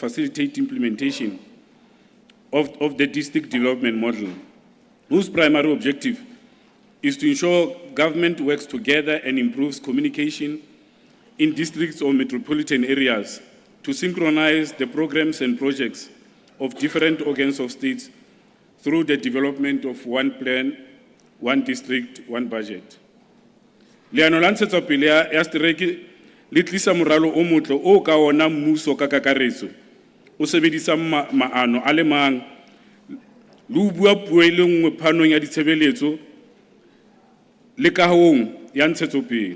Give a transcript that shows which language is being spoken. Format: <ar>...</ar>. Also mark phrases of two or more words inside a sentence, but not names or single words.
<en>facilitate implementation of the district development model, whose primary objective is to ensure government works together and improves communication in districts or metropolitan areas to synchronize the programs and projects of different organs of states through the development of one plan, one district, one budget.</en> <st>Leano la ntshetsopele ya setereke le tlisa moralo o motle o ka ona mmuso ka kakaretso o sebedisa maano a le mang le o bua puo e le nngwe phanong ya ditshebeletso le kahong ya ntshetsopele.</st>